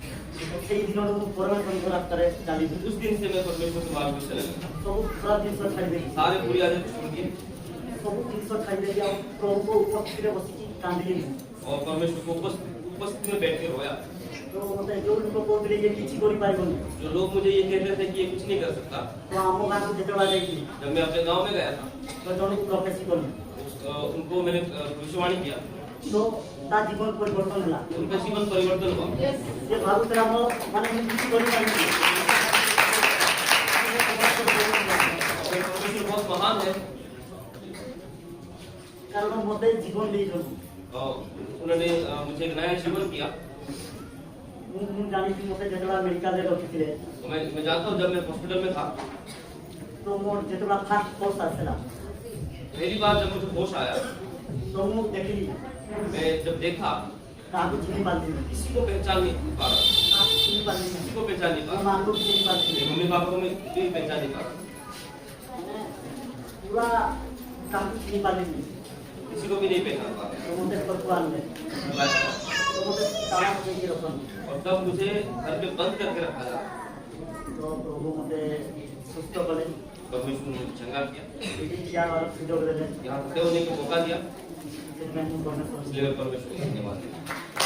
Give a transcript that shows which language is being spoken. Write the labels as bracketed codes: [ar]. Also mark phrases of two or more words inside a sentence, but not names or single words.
[hi] उस दिन से मैं परमेश्वर के मार्ग में चला गया सारे बुरी आदत छोड़ दिए और परमेश्वर को उपस्थिति में बैठ के रोया जो लोग मुझे ये कहते थे कि ये कुछ नहीं कर सकता जब मैं अपने गांव में गया था उनको मैंने भविष्यवाणी किया तो जीवन परिवर्तन होला उनका जीवन परिवर्तन हुआ ये भारत राम माने परमेश्वर बहुत महान है [or] କାରଣ ମୋତେ ଜୀବନ ଦେଇଛନ୍ତି। [hi] उन्होंने मुझे एक नया जीवन किया। [or] ମୁଁ ଜାଣିଛି ମୋତେ ଯେତେବେଳେ ମେଡିକାଲରେ ରଖିଥିଲେ [hi] मैं जानता हूँ जब मैं हॉस्पिटल में था [or] ତ ମୋର ଯେତେବେଳେ ଫାଷ୍ଟ କୋର୍ସ ଆସିଲା [hi] पहली बार जब मुझे होश आया [or] ତ ମୁଁ ଦେଖିଲି [hi] मैं जब देखा [or] କାହାକୁ ଚିହ୍ନି ପାରିଲିନି, [hi] किसी को पहचान नहीं पा रहा, [or] କାହାକୁ ଚିହ୍ନି ପାରିଲିନି, [hi] किसी को पहचान नहीं पा [or] ମୋ [hi] रहा, [or] ମାଆକୁ ବି ଚିହ୍ନି ପାରିଲିନି। [hi] मेरे मम्मी पापा को मैं भी पहचान नहीं पा रहा, [or] ପୁରା କାହାକୁ ଚିହ୍ନି ପାରିଲିନି। [hi] किसी को भी नहीं पहचान पा रहा। [or] ତ ମୋତେ ଘରକୁ ଆଣିଲେ, ତ ମୋତେ ତାଳା ପକେଇକି ରଖନ୍ତି। [hi] और तब मुझे घर पे बंद करके रखा था। [or] ତ ପ୍ରଭୁ ମୋତେ ସୁସ୍ଥ କଲେ, [hi] प्रभु यीशु ने मुझे चंगा किया, [or] ଏଠି ଠିଆ ହେବାର ସୁଯୋଗ ଦେଲେ। [hi] यहाँ खड़े होने का मौका दिया, [or] ସେଥିପାଇଁ ମୁଁ ଧନ୍ୟବାଦ। [hi] इसलिए मैं परमेश्वर को धन्यवाद देता हूँ।